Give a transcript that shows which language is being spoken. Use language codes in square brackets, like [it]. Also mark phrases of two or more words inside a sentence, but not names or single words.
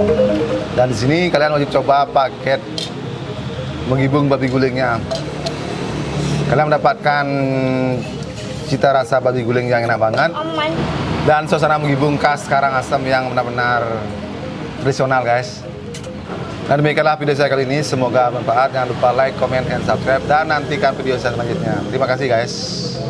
[id] Dan di sini kalian wajib coba paket menggibung babi gulingnya. Kalian mendapatkan cita rasa babi guling yang enak banget Aman. dan suasana menggibung khas Karangasem yang benar-benar tradisional guys. Dan demikianlah video saya kali ini, semoga bermanfaat. Jangan lupa [en] like, comment, and subscribe [id] dan nantikan video saya selanjutnya. Terima kasih guys.